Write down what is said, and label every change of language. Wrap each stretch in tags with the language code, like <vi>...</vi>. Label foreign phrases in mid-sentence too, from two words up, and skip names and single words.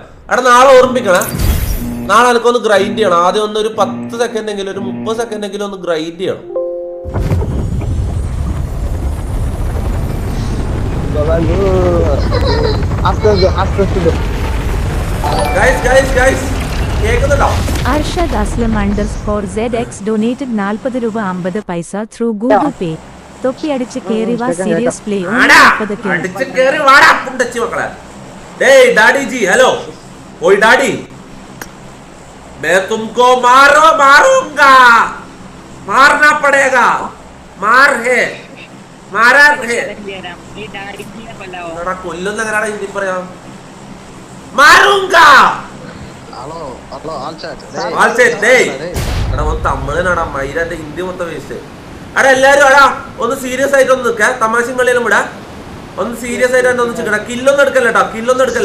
<ml>അവിടെ നാളെ ഓർമ്മിക്കണം. നാളെ എനിക്കൊന്ന് ഗ്രൈൻഡ് ചെയ്യണം. ആദ്യം ഒന്ന് ഒരു 10 സെക്കൻഡ് എങ്കിലും ഒരു 30 സെക്കൻഡ് എങ്കിലും ഒന്ന് ഗ്രൈൻഡ് ചെയ്യണം. Guys, കേൾക്കുന്നുണ്ടോ?</ml> <en>Arshad Aslam _ZX donated 40</en> <ml>രൂപ 50 പൈസ</ml> <en>through Google Pay.</en> <ml>തൊപ്പി അടിച്ച് കേറി വാ</ml> <en>serious play</en> <ml>40 കിലോ അടിച്ച് കേറി വാടാ പുണ്ടച്ചി മക്കളെ. ഡേയ് ഡാഡി ജി ഹലോ. ഓയ് ഡാഡി</ml> <hi>मैं तुमको मारूंगा मारना पड़ेगा मार है मारा है</hi> <ml>എടാ കൊല്ലുന്ന എങ്ങനെയാടാ ഹിന്ദി പറയാ മാറൂങ്കാ എടാ ഒന്ന് തമിഴനാടാ മൈരാന്റെ ഹിന്ദി മൊത്തം വേസ്റ്റ്. എടാ എല്ലാരും എടാ ഒന്ന് സീരിയസ് ആയിട്ട് ഒന്ന് നിൽക്കുക. തമാശയും കളിയിലും വിടാ. ഒന്ന് സീരിയസ് ആയിട്ട് ഒന്ന് ചിക്കടാ. കില്ലൊന്നും എടുക്കല്ല കേട്ടോ. കില്ലൊന്നും എടുക്കല്ല.</ml>